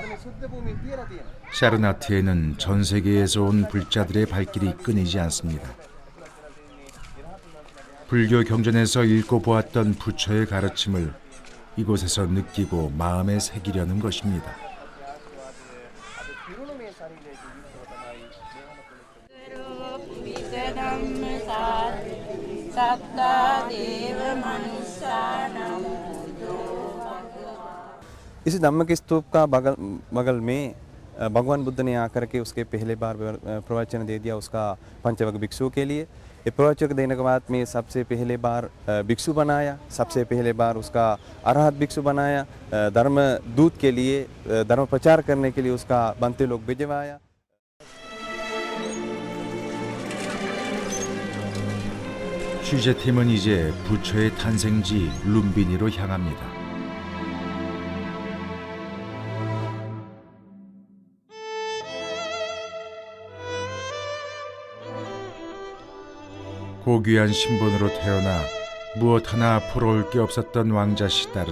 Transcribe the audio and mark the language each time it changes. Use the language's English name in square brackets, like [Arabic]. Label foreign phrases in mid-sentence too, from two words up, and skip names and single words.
[Korean] 샤르나트에는 전 세계에서 온 불자들의 발길이 끊이지 않습니다. 불교 경전에서 읽고 보았던 부처의 가르침을 이곳에서 느끼고 마음에 새기려는 것입니다. [Hindi] इस धम्म के स्तूप का बगल में भगवान बुद्ध ने आकर के उसके पहले बार प्रवचन दे दिया उसका पंचवक भिक्षु के लिए। ये प्रवचन देने के बाद में सबसे पहले बार भिक्षु बनाया, सबसे पहले बार उसका अरहत भिक्षु बनाया, धर्म दूत के लिए, धर्म प्रचार करने के लिए उसका बनते लोग भिजवाया। [Korean] 취재팀은 이제 부처의 탄생지 룸비니로 향합니다. 고귀한 신분으로 태어나 무엇 하나 부러울 게 없었던 왕자 시다르타.